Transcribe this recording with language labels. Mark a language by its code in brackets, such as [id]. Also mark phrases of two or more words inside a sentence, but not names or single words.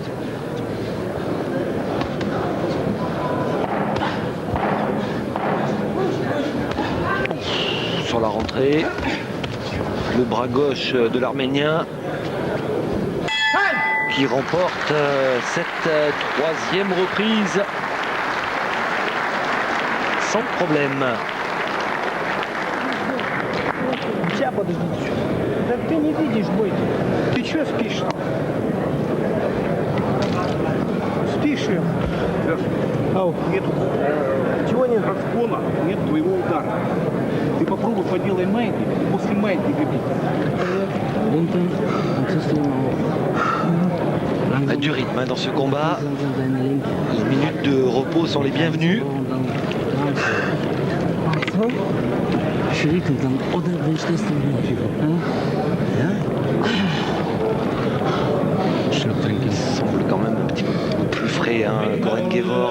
[fr] Sur la rentrée, le bras gauche de l'Arménien qui remporte cette troisième reprise sans problème. [ru] Ты не видишь бой. Ты что спишь? Спишь? Ау, нету. Чего нет? Разгона, нет твоего удара. Ты попробуй поделай майки, и после майки беги. [fr] Du rythme dans ce combat. Les minutes de repos sont les bienvenues. Il semble quand même un petit peu plus frais, Coren Guevor.